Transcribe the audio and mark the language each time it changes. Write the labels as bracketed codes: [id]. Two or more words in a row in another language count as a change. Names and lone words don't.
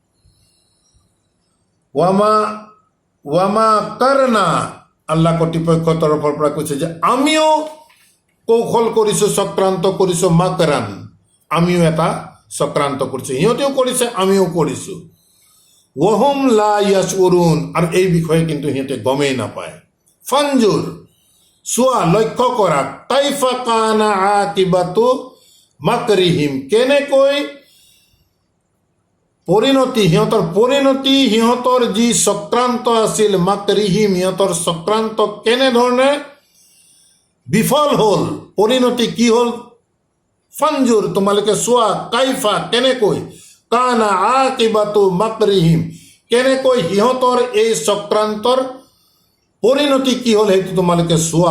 [as] ৱামা কাৰনা, আল্লাহ কৰ্তৃপক্ষৰ তৰফৰ পৰা কৈছে যে আমিও কৌশল কৰিছোঁ, চক্ৰান্ত কৰিছোঁ। মাকৰান, আমিও এটা চক্ৰান্ত কৰিছোঁ, সিহঁতেও কৰিছে আমিও কৰিছোঁ। [ar] وهم لا يشعرون, [as] আৰু এই বিষয়ে কিন্তু সিহঁতে গমেই নাপায়। ফানজুৰ, চোৱা, লক্ষ্য কৰা, [ar] كيف كان عاقبة مكرهم, [as] কেনেকৈ পৰিণতি, সিহঁতৰ যি চক্ৰান্ত আছিল, মাকৰিহিম, সিহঁতৰ চক্ৰান্ত কেনেধৰণে বিফল হ'ল, পৰিণতি কি হ'ল। ফানজুৰ, তোমালোকে চোৱা, কাইফা, কেনেকৈ, [ar] كان عاقبة مكرهم, [as] কেনেকৈ সিহঁতৰ এই চক্ৰান্তৰ পৰিণতি কি হ'ল সেইটো তোমালোকে চোৱা।